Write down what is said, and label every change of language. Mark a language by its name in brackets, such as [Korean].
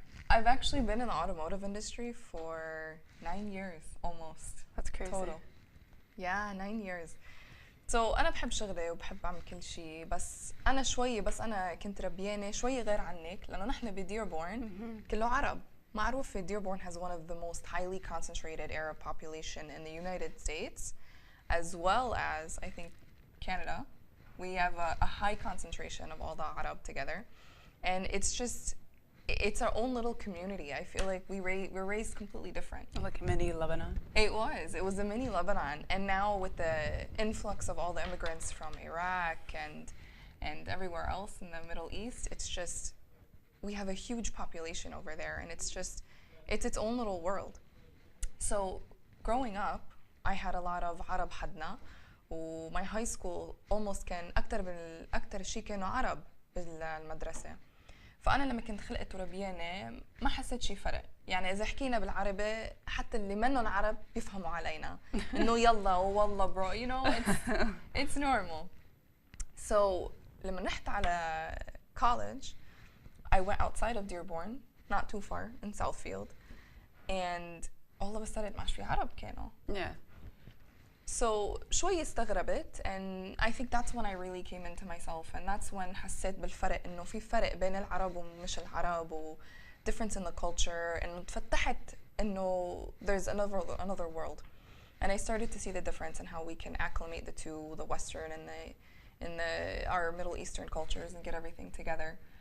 [English] I've actually been in the automotive industry for 9 years almost. That's crazy. Total. Yeah, 9 years. [Arabic] أنا بحب شغلي وبحب أعمل كل شيء، بس أنا كنت ربيانة شوي غير عنك، لأنه نحن بديربورن كله عرب. معروف [English] Dearborn has one of the most highly concentrated Arab population in the United States, as well as I think Canada. We have a high concentration of all the Arab together, and it's our own little community. I feel like we're raised completely different. Like a mini Lebanon. It was a mini Lebanon, and now with the influx of all the immigrants from Iraq and everywhere else in the Middle East, it's just we have a huge population over there, and it's its own little world. So growing up, I had a lot of Arab [Arabic] حدنا، و [English] my high school almost [Arabic] كان أكتر شيء كانوا عرب بالمدرسة. فأنا لما كنت خلقت وربيانة ما حسيت شي فرق. يعني إذا حكينا بالعربي حتى اللي منهم عرب بيفهموا علينا إنه يلا والله [English] bro, you know, it's normal. So [Arabic] لما رحت على [English] college, I went outside of Dearborn, not too far, in Southfield, and all of a sudden [Arabic] ما في عرب كانوا. [English] Yeah. So [Arabic] شوي استغربت, [English] and I think that's when I really came into myself, and that's when [Arabic] حسيت بالفرق إنه في فرق بين العرب ومش العرب, [English] و difference in the culture, and [Arabic] فتحت إنه [English] there's another world, and I started to see the difference in how we can acclimate the two, the Western and our Middle Eastern cultures, and get everything together.